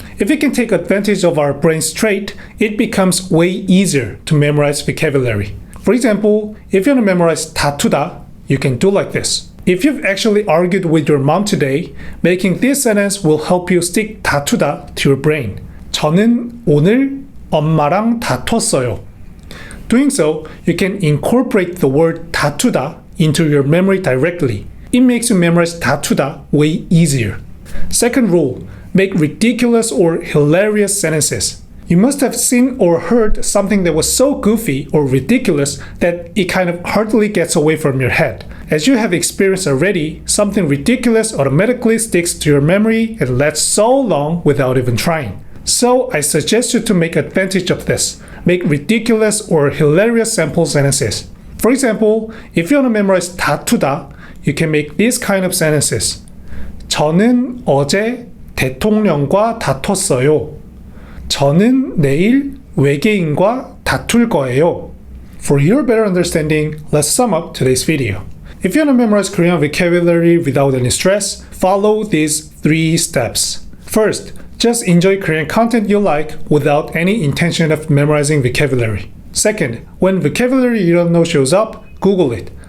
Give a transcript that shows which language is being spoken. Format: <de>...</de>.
<en>If we can take advantage of our brain's trait, it becomes way easier to memorize vocabulary. For example, if you want to memorize 다투다, you can do like this. If you've actually argued with your mom today, making this sentence will help you stick 다투다 to your brain.</en> <ko>저는 오늘 엄마랑 다퉜어요.</ko> <en>Doing so, you can incorporate the word 다투다 into your memory directly. It makes you memorize 다투다 way easier. Second rule, make ridiculous or hilarious sentences. You must have seen or heard something that was so goofy or ridiculous that it kind of hardly gets away from your head. As you have experienced already, something ridiculous automatically sticks to your memory and lasts so long without even trying. So I suggest you to make advantage of this. Make ridiculous or hilarious sample sentences. For example, if you want to memorize 다투다, you can make these kind of sentences.</en> <ko>저는 어제 대통령과 다퉜어요. 저는 내일 외계인과 다툴 거예요.</ko> <en>For your better understanding, let's sum up today's video. If you want to memorize Korean vocabulary without any stress, follow these 3 steps. First, just enjoy Korean content you like without any intention of memorizing vocabulary. Second, when vocabulary you don't know shows up, Google it.</en>